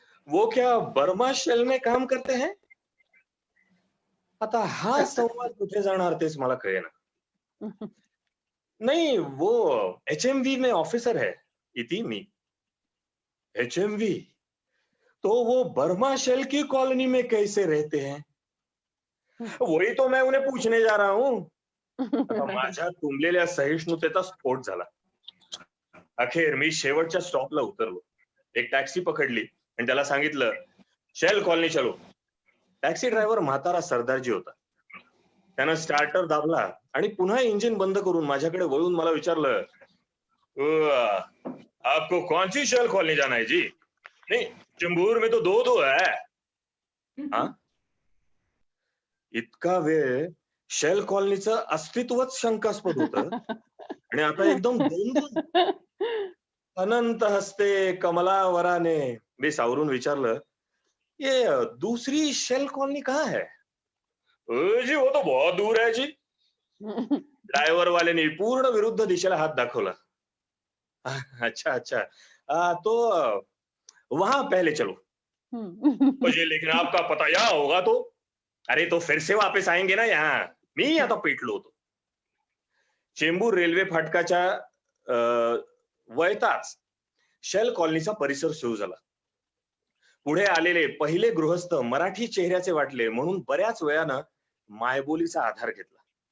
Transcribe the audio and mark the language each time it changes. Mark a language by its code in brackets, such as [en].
[hi] वो क्या Burma shell में काम करते हैं? [mr] आता हा संवाद कुठे जाणार तेच मला कळेना. [hi] नहीं, वो HMV में ऑफिसर है, [mr] इति मी. [hi] HMV? तो वो बर्मा शेल की कॉलोनी में कैसे रहते हैं? वही तो मैं उन्हें पूछने जा रहा हूं. [mr] आता माझ्या तुंबलेल्या सहिष्णुतेचा स्फोट झाला. अखेर मी शेवटच्या स्टॉपला उतरलो. एक टॅक्सी पकडली आणि त्याला सांगितलं, [hi] शेल कॉलनी चलो. [mr] टॅक्सी ड्रायव्हर म्हातारा सरदारजी होता. त्यानं स्टार्टर दाबला आणि पुन्हा इंजिन बंद करून माझ्याकडे वळून मला विचारलं, [hi] आपको कौन सी शेल कॉलनी जाना है जी? [mr] नहीं, चेंबूर में तो दो है. हा? इतका वेळ शेल कॉलनीचं अस्तित्वच शंकास्पद होतं आणि आता एकदम दोन अनंत हस्ते कमलावराने मी सावरून विचारलं, [hi] ये दूसरी शेल कॉलनी कहाँ है? जी वो तो बहुत दूर है जी. [mr] ड्रायव्हर वाल्याने पूर्ण विरुद्ध दिशेला हात दाखवला. [hi] अच्छा अच्छा, तो वहां पहले चलो. मुझे लेकिन आपका पता यहाँ होगा तो? अरे तो फिर से वापस आएंगे ना यहाँ. [mr] मी आता पेटलो होतो. चेंबूर रेल्वे फाटकाच्या वळताच शेल कॉलनीचा परिसर सुरू झाला. पुढे आलेले पहिले गृहस्थ मराठी चेहऱ्याचे वाटले म्हणून बऱ्याच वेळानं मायबोलीचा आधार घेतला.